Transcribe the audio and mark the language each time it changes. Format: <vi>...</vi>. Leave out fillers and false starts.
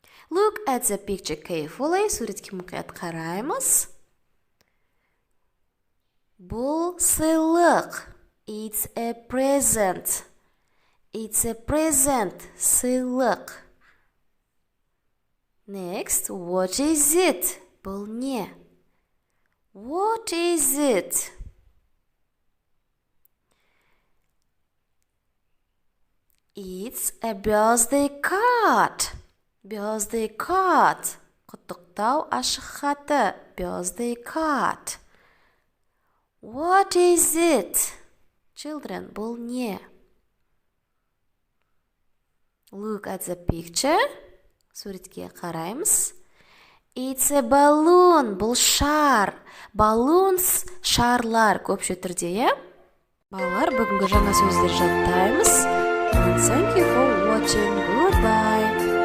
<en>Look at the picture carefully.</en> <kk>Суретке мұқият қараймыз. Бұл сыйлық.</kk> <en>It's a present. It's a present. Сыйлық. Next, what is it?</en> <kk>Бұл не?</kk> <en>What is it? It's a birthday card. Birthday card.</en> <kk>Құттықтау ашық хаты.</kk> <en>Birthday card. What is it?</en> <kk>Children, бұл не?</kk> <en>Look at the picture.</en> <kk>Суретке қараймыз.</kk> <en>It's a balloon.</en> <kk>Бұл шар. Balloons, шарлар көпше түрде, е? Балалар, бүгінгі жаңа сөздер жаттаймыз.</kk> <en>And thank you for watching. Goodbye.</en>